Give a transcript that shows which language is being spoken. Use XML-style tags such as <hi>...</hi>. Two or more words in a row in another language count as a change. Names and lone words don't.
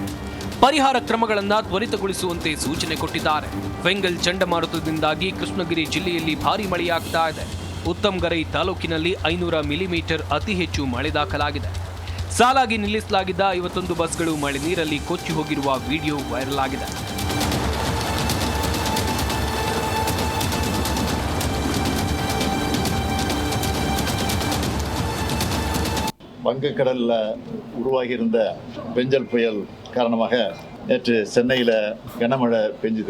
<kn>ಪರಿಹಾರ ಕ್ರಮಗಳನ್ನು ತ್ವರಿತಗೊಳಿಸುವಂತೆ ಸೂಚನೆ ಕೊಟ್ಟಿದ್ದಾರೆ. ಫೆಂಗಲ್ ಚಂಡಮಾರುತದಿಂದಾಗಿ ಕೃಷ್ಣಗಿರಿ ಜಿಲ್ಲೆಯಲ್ಲಿ ಭಾರೀ ಮಳೆಯಾಗ್ತಾ ಇದೆ. ಉತ್ತಮ್ಗರೈ ತಾಲೂಕಿನಲ್ಲಿ 500 ಮಿಲಿಮೀಟರ್ ಅತಿ ಹೆಚ್ಚು ಮಳೆ ದಾಖಲಾಗಿದೆ. ಸಾಲಾಗಿ ನಿಲ್ಲಿಸಲಾಗಿದ್ದ 51 ಬಸ್ಗಳು ಮಳೆ ನೀರಲ್ಲಿ ಕೊಚ್ಚಿ ಹೋಗಿರುವ</kn> <en>video viral</en> <kn>ಆಗಿದೆ.</kn> <ta>வங்கக்கடலில் உருவாகியிருந்த பெஞ்சல் புயல் காரணமாக நேற்று சென்னையில் கனமழை பெஞ்சுது.</ta>